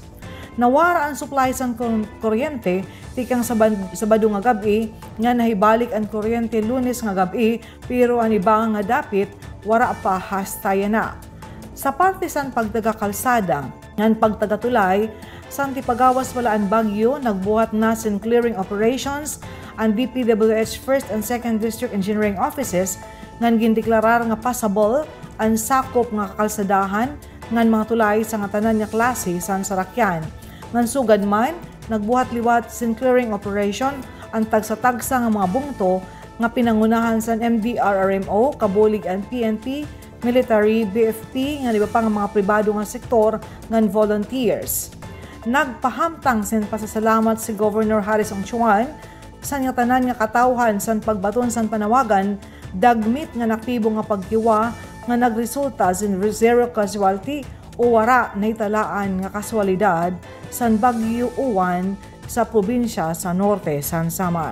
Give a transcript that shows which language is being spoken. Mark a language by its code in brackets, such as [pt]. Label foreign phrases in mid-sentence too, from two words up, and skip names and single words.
[war] Nawara ang supply sa kuryente tikang Sabado nga gabi nga nahibalik ang kuryente Lunes nga gabi pero ang iba nga dapit wara pa hastaya na. Sa parte san pagtagakalsada ngan pagtagatulay sang tipagawas wala ang bagyo nagbuhat na sin [en] clearing operations [war] ang DPWH 1st and 2nd District Engineering Offices ngan gindeklarar nga passable ang sakop nga kakalsadahan ngan mga tulay sa nga tanan nga klase san sarakyan. Ngan sugad man, nagbuhat liwat sin [en] clearing operation [war] ang tagsa-tagsa nga mga bungto nga pinangunahan sa MDRRMO, kabulig ang PNP, military, BFP, nga liba pa nga mga pribado nga sektor ngan volunteers. Nagpahamtang sin pasasalamat si Governor Harrison Chuan sa nga tanan nga katawhan san pagbaton san panawagan dagmit nga naktibo nga pagkiwa nga nagresulta sin [en] zero casualty [war] o wara na italaan nga kaswalidad san Bagyo Uwan sa probinsya sa Norte San Samar.